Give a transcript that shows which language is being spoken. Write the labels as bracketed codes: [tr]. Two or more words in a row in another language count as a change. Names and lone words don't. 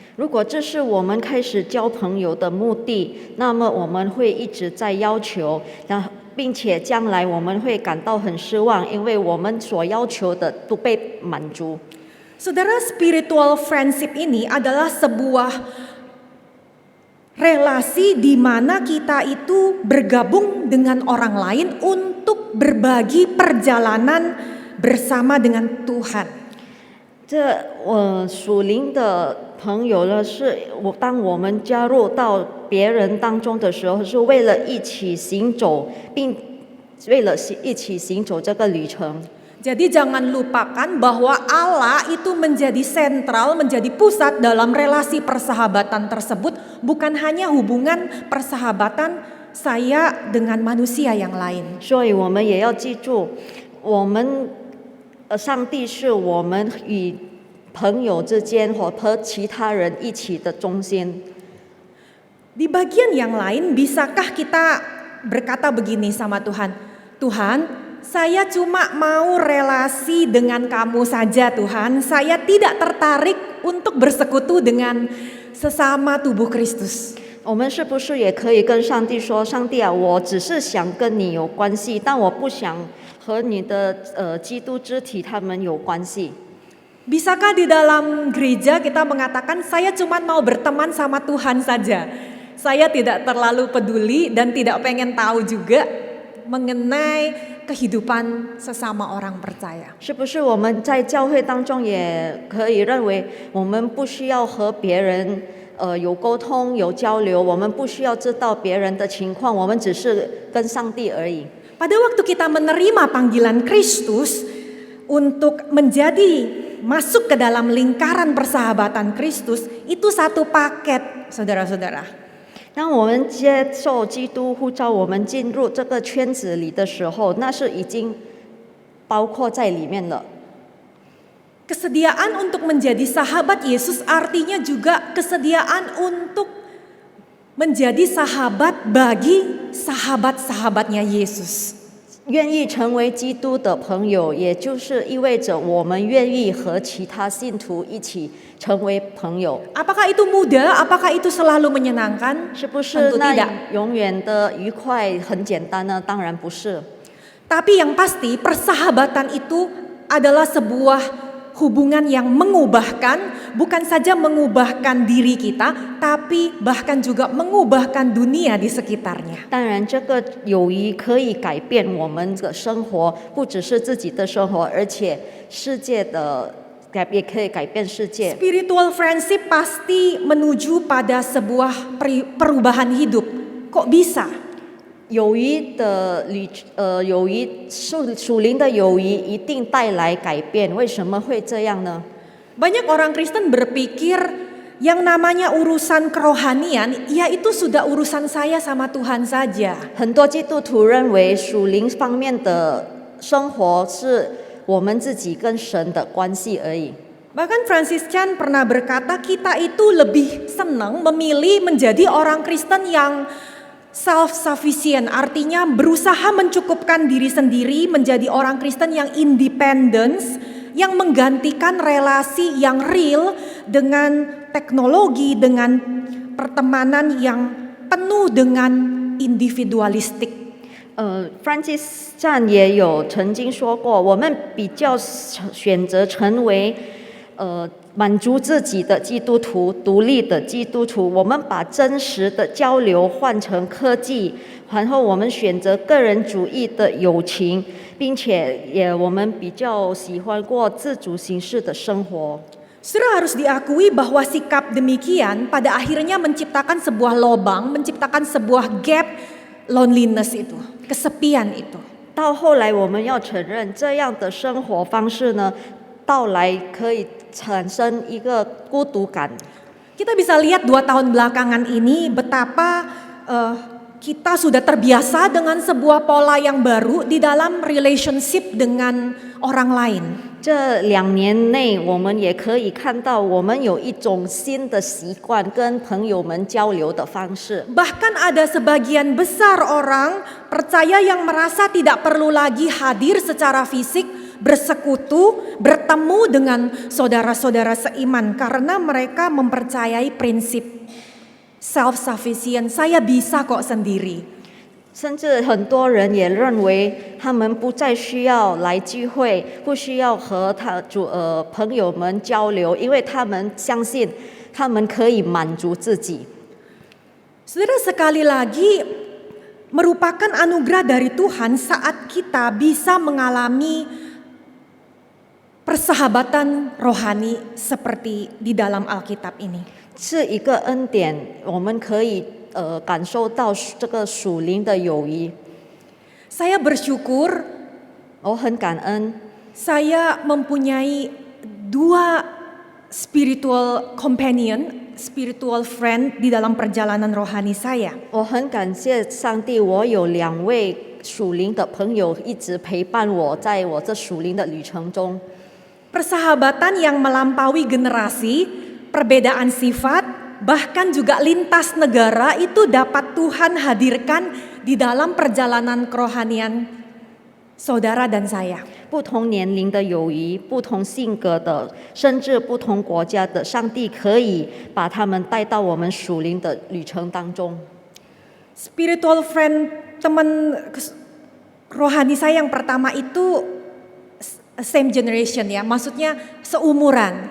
[zh] 如果这是我们开始交朋友的目的，那么我们会一直在要求，并且将来我们会感到很失望，因为我们所要求的不被满足。 [id] Saudara, [en] spiritual friendship [id] ini adalah sebuah relasi di mana kita itu bergabung dengan orang lain untuk berbagi perjalanan bersama dengan Tuhan. [zh] 这属灵的朋友呢，当我们加入到别人当中的时候，是为了一起行走，并为了一起行走这个旅程。 [id] Jadi jangan lupakan bahwa Allah itu menjadi sentral, menjadi pusat dalam relasi persahabatan tersebut, bukan hanya hubungan persahabatan saya dengan manusia yang lain. [zh] 所以我们也要记住，我们上帝是我们与朋友之间和其他人一起的中心。 [id] Di bagian yang lain, bisakah kita berkata begini sama Tuhan, Tuhan, saya cuma mau relasi dengan kamu saja Tuhan, saya tidak tertarik untuk bersekutu dengan sesama tubuh Kristus. [zh] 我们是不是也可以跟上帝说，上帝啊，我只是想跟你有关系，但我不想和你的基督肢体他们有关系。 [id] Bisakah di dalam gereja kita mengatakan saya cuma mau berteman sama Tuhan saja. Saya tidak terlalu peduli dan tidak pengen tahu juga mengenai kehidupan sesama orang percaya. [zh] 是不是我们在教会当中也可以认为，我们不需要和别人有沟通、有交流，我们不需要知道别人的情况，我们只是跟上帝而已。 [id] Pada waktu kita menerima panggilan Kristus untuk menjadi masuk ke dalam lingkaran persahabatan Kristus, itu satu paket, saudara-saudara. [zh] 当我们接受基督呼召我们进入这个圈子里的时候，那是已经包括在里面了。 [id] Kesediaan untuk menjadi sahabat Yesus artinya juga kesediaan untuk menjadi sahabat bagi sahabat-sahabatnya Yesus. [zh] 愿意成为基督的朋友，也就是意味着我们愿意和其他信徒一起成为朋友。 [id] Apakah itu mudah? Apakah itu selalu menyenangkan? [zh] 是不是 [id] Tentu [zh] 那 [id] tidak. [zh] 永远的愉快很简单呢？当然不是。 [id] Tapi yang pasti persahabatan itu adalah sebuah hubungan yang mengubahkan, bukan saja mengubahkan diri kita, tapi bahkan juga mengubahkan dunia di sekitarnya. [zh] 当然，这个友谊可以改变我们的生活，不只是自己的生活，而且世界的也可以改变世界。 [en] Spiritual friendship [id] pasti menuju pada sebuah perubahan hidup. Kok bisa? [zh] 友谊的属灵的友谊一定带来改变，为什么会这样呢？ [id] Banyak orang Kristen berpikir yang namanya urusan kerohanian, ya itu sudah urusan saya sama Tuhan saja. [zh] 很多基督徒认为属灵方面的生活是我们自己跟神的关系而已。 [id] Bahkan Francis Chan pernah berkata kita itu lebih senang memilih menjadi orang Kristen yang self-sufficient, artinya berusaha mencukupkan diri sendiri, menjadi orang Kristen yang independence, yang menggantikan relasi yang real dengan teknologi, dengan pertemanan yang penuh dengan individualistik. [zh] Francis Chan 也有曾经说过，我们比较选择成为满足自己的基督徒、独立的基督徒，我们把真实的交流换成科技，然后我们选择个人主义的友情，并且我们比较喜欢过自主形式的生活。 [id] Saudara harus diakui bahwa sikap demikian pada akhirnya menciptakan sebuah lobang, menciptakan sebuah gap, loneliness itu, kesepian itu. [zh] 到后来我们要承认，这样的生活方式呢，到来可以产生一个孤独感。 [id] Kita bisa lihat 2 tahun belakangan ini betapa kita sudah terbiasa dengan sebuah pola yang baru di dalam relationship dengan orang lain. [zh] 这2年内，我们也可以看到，我们有一种新的习惯，跟朋友们交流的方式。 [id] Bahkan ada sebagian besar orang percaya yang merasa tidak perlu lagi hadir secara fisik, bersekutu, bertemu dengan saudara-saudara seiman karena mereka mempercayai prinsip self-sufficient, saya bisa kok sendiri. [zh] 甚至很多人也认为，他们不再需要来聚会，不需要和朋友们交流，因为他们相信他们可以满足自己。 [id] Saudara, sekali lagi merupakan anugerah dari Tuhan saat kita bisa mengalami persahabatan rohani seperti di dalam Alkitab ini. [zh] 是一个恩典，我们可以感受到这个属灵的友谊。 [id] Saya bersyukur [zh] 我很感恩， [id] saya mempunyai 2 [en] spiritual companion, spiritual friend [id] di dalam perjalanan rohani saya. [zh] 我很感谢上帝，我有2位属灵的朋友一直陪伴我，在我这属灵的旅程中。 [id] Persahabatan yang melampaui generasi, perbedaan sifat, bahkan juga lintas negara itu dapat Tuhan hadirkan di dalam perjalanan kerohanian saudara dan saya. [zh] 不同年龄的友谊，不同性格的，甚至不同国家的，上帝可以把他们带到我们属灵的旅程当中。 [en] Spiritual friend, [id] teman rohani saya yang pertama itu [en] same generation [id] ya, maksudnya seumuran.